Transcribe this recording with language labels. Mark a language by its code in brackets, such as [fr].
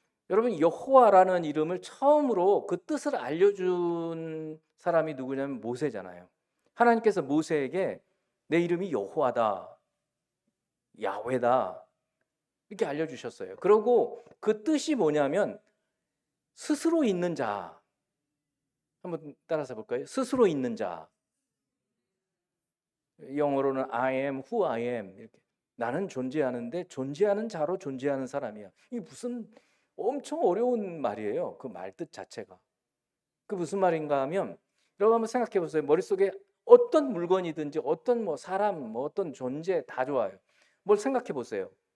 [ko] 여러분, 여호와라는 이름을 처음으로 그 뜻을 알려준 사람이 누구냐면 모세잖아요. 하나님께서 모세에게 내 이름이 여호와다, 야훼다, 이렇게 알려주셨어요. 그리고 그 뜻이 뭐냐면 스스로 있는 자. 한번 따라서 볼까요? 스스로 있는 자. [en] 영어로는 I am who I am. [ko] 이렇게. 나는 존재하는데 존재하는 자로 존재하는 사람이야. 이게 무슨 엄청 어려운 말이에요. 그 말 뜻 자체가. 그 무슨 말인가 하면, 여러분 한번 생각해 보세요. 머릿속에 어떤 물건이든지 어떤 뭐 사람, 뭐 어떤 존재 다 좋아요. 뭘 생각해 보세요.